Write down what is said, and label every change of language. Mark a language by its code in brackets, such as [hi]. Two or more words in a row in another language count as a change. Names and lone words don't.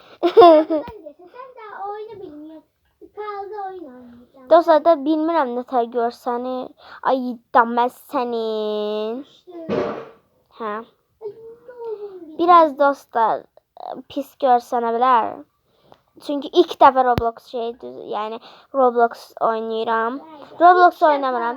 [az] Dostlar da bilmirəm nə tər görsənir. Ay damməz sənin. Biraz dostlar pis görsənə bilər. Çünkü ilk defa Roblox yani Roblox oynayıram. Roblox oynamıram.